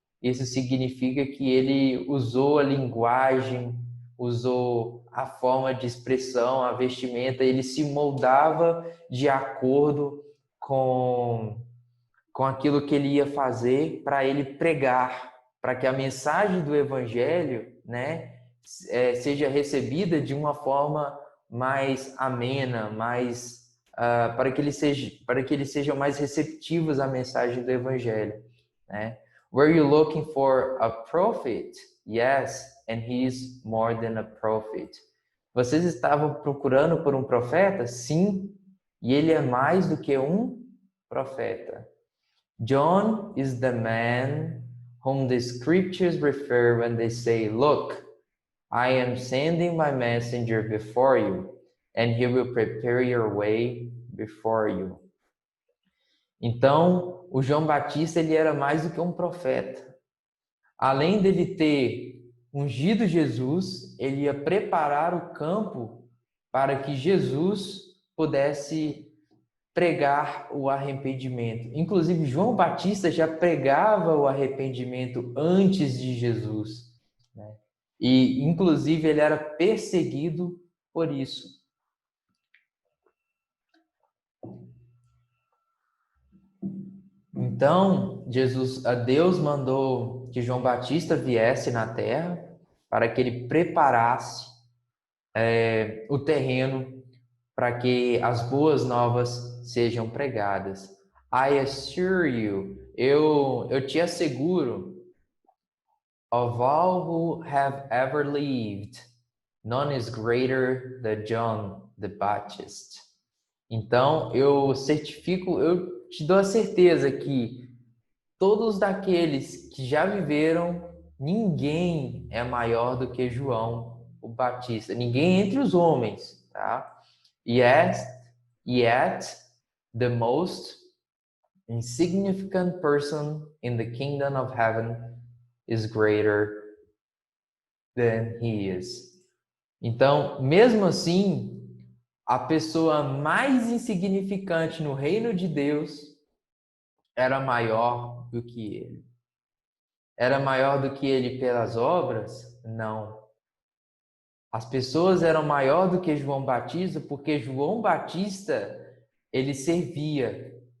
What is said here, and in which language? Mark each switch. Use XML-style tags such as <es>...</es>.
<pt>Isso significa que ele usou a linguagem, usou a forma de expressão, a vestimenta, ele se moldava de acordo com com aquilo que ele ia fazer para ele pregar, para que a mensagem do evangelho, né, seja recebida de uma forma mais amena, mais para que eles sejam mais receptivos à mensagem do evangelho, né?</pt> <en>Were you looking for a prophet? Yes, and he is more than a prophet.</en> <pt>Vocês estavam procurando por um profeta? Sim, e ele é mais do que um profeta.</pt> <en>John is the man whom the scriptures refer when they say, "Look, I am sending my messenger before you, and he will prepare your way before you."</en> <pt>Então, o João Batista ele era mais do que um profeta. Além dele ter ungido Jesus, ele ia preparar o campo para que Jesus pudesse pregar o arrependimento. Inclusive, João Batista já pregava o arrependimento antes de Jesus, né? E, inclusive, ele era perseguido por isso. Então, Deus mandou que João Batista viesse na terra para que ele preparasse o terreno para que as boas novas sejam pregadas.</pt> <en>I assure you,</en> <pt>eu te asseguro,</pt> <en>of all who have ever lived, none is greater than John the Baptist.</en> <pt>Então, eu certifico, eu te dou a certeza que todos daqueles que já viveram, ninguém é maior do que João o Batista. Ninguém entre os homens, tá?</pt> <en>Yet, the most insignificant person in the kingdom of heaven is greater than he is.</en> <pt>Então, mesmo assim, a pessoa mais insignificante no reino de Deus era maior do que ele. Era maior do que ele pelas obras? Não. As pessoas eram maior do que João Batista porque João Batista, ele servia.</pt>